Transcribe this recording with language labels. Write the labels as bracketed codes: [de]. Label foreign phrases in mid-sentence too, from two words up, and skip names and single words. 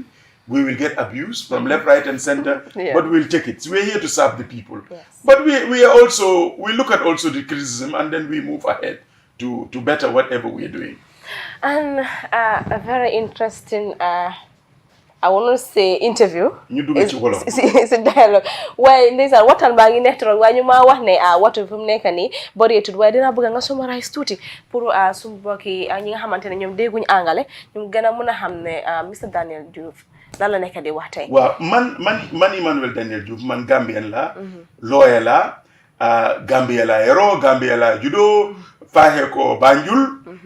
[en] We will get abuse from left, right, and center, but we'll take it. We're here to serve the people. But we look at also the criticism, and then we move ahead to better whatever we're doing. And a very interesting I will not say interview. [wo] ñu dugg ci wolof si dialogue waaye ndeysaan waxtaan baa ngi neex trop waaye ñu ma wax ne waxtu fi mu nekk nii bëreetul waaye dinaa bëgg nga summarize tuuti pour suñu mbokki ñi nga xamante ne ñoom dégguñu angale ñu gën a mën a xam ne Mr Daniel Joof lan la nekk di wax tey. waaw man Emmanuel Daniel Joof man Gambien la lawyer la Gambia la yero Gambia la judo faaxee ko Banjul